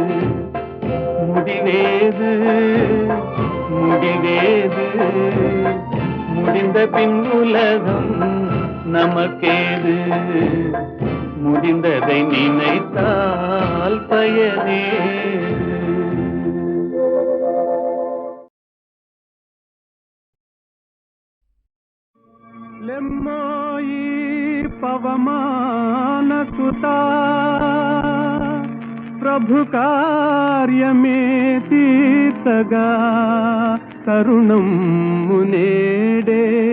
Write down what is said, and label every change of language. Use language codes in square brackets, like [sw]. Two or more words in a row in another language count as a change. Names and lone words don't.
[ta] முடிவேது முடிவேது முடிந்த பின் உலகம் நமக்கேது. முடிந்ததை நினைத்தால் பயனே. [te] లెమ్మోయి పవమాన సుతా ప్రభు కార్యమే తీర్చగా తరుణం మునేడే.